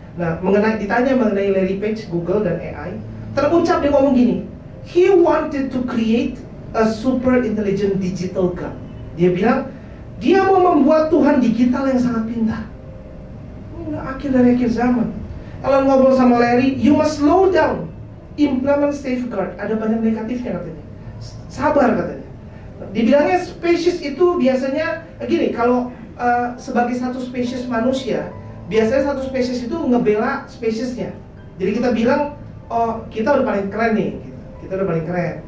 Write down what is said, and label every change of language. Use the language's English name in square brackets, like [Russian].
[Indonesian] Nah, ditanya mengenai Larry Page, Google dan AI. Terucap dia ngomong gini, [English] he wanted to create a super intelligent digital God. [Indonesian] Dia bilang dia mau membuat Tuhan digital yang sangat pintar. Ini udah akhir dari akhir zaman. Kalau ngobrol sama Larry, [English] you must slow down, implement safeguard. [Indonesian] Ada banyak negatifnya katanya. Sabar katanya. Dibilangnya spesies itu biasanya gini, kalau sebagai satu spesies manusia, biasanya satu spesies itu ngebela spesiesnya. Jadi kita bilang, oh kita udah paling keren nih, kita udah paling keren.